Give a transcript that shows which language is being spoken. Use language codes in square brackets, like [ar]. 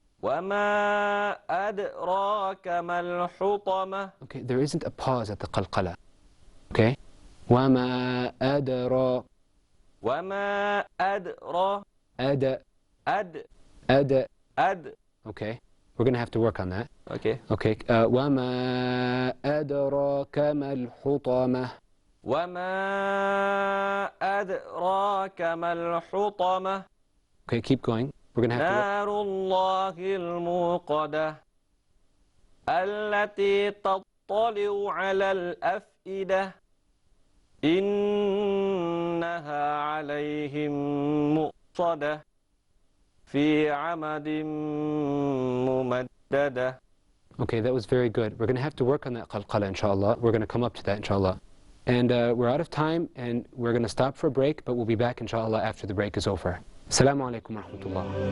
[ar] وما أدراك ما الحطمة. [en] Okay, there isn't a pause at the qalqala. Okay? [ar] وَمَا أَدْرَى وما أدرى أَدَ أد أَدَ أد. [en] Okay? We're going to have to work on that. Okay. Okay, [ar] وَمَا أَدْرَاكَ مَا الْحُطَمَةُ وما أدراك ما الحطمة. [en] Okay, keep going. We're going to have to work. [ar] نار الله الموقدة التي تطلع على الأفئدة إنها عليهم مؤصدة في عمد ممددة. [en] Okay, that was very good. We're going to have to work on that qalqala, inshallah. We're going to come up to that, inshallah. And we're out of time, and we're going to stop for a break, but we'll be back, inshallah, after the break is over. Assalamu alaikum wa rahmatullah.